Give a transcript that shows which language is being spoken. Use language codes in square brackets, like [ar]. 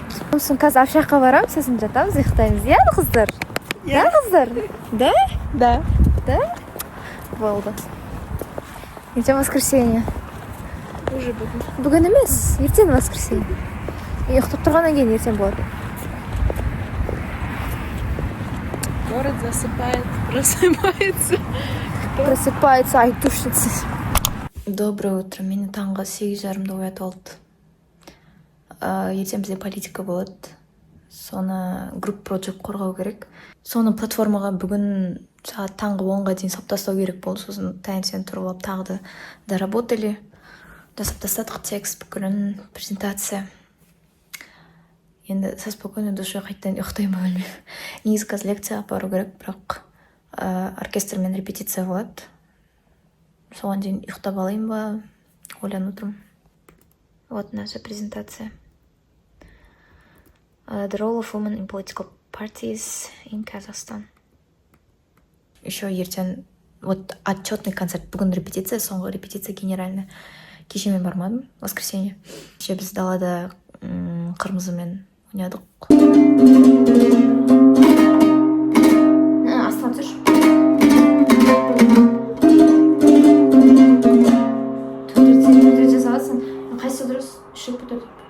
[kk] Сосын қазір общагқа барамыз, сосын жатамыз, ұйықтаймыз. Иә, қыздар? Да, қыздар? Да? Да. Да? Болды. Ертең воскресенье. Уже бүгін. Бүгін емес, ертең воскресенье. Ұйықтап тұрғаннан кейін ертең болады. [ru] Город засыпает, просыпается. Просыпается айтушница. Доброе утро. [kk] Мені таңғы 8:30-да оятып алды. Ертең бізде политика болады. Соны групп project қорғау керек. Соны платформаға бүгін сағат таңғы 10-ға дейін сап тастау керек болды. Сосын таңертең тұрып алып тағы да доработали. Жасап тастадық текст, бүкілін презентация. енді [ru] со спокойной душой [kk] қайтадан ұйықтаймын ба білмеймін. Негізі қазір лекцияға бару керек, бірақ оркестрмен репетиция болады. Соған дейін ұйықтап алайын ба, ойланып отырмын. [ru] Вот наша презентация. [en] The role of women in political parties in Kazakhstan. [kk] Еще ертең вот отчетный концерт. Бүгін репетиция, соңғы репетиция генеральная. Кеше мен бармадым, воскресенье. Кеше біз далада қырмызымен ойнадық. Астан түсір. Төндірді жасағатсың. Қайсы дұрыс? Үшік бұтыр.